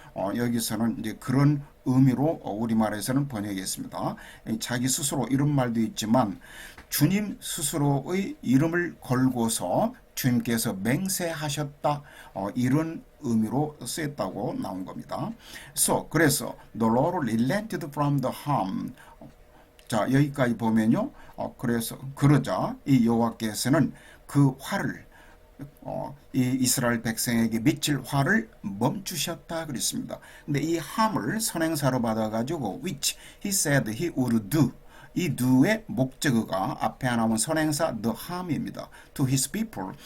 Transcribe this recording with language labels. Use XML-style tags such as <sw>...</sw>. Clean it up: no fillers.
<ko>여기서는 이제 그런 의미로 우리말에서는 번역했습니다. 자기 스스로 이런 말도 있지만 주님 스스로의 이름을 걸고서 주님께서 맹세하셨다 이런 의미로 쓰였다고 나온 겁니다. 그래서</ko> <en>the Lord relented from the harm.</en> <ko>자 여기까지 보면요. 그래서 그러자 이 여호와께서는 그 화를 이 이스라엘 백성에게 미칠 화를 멈추셨다 그랬습니다. 근데 이 함을 선행사로 받아가지고</ko> <en>which he said he would do</en> <ko>이 do의 목적어가 앞에 나온 선행사 the harm입니다.</ko> <en>to his people.</en>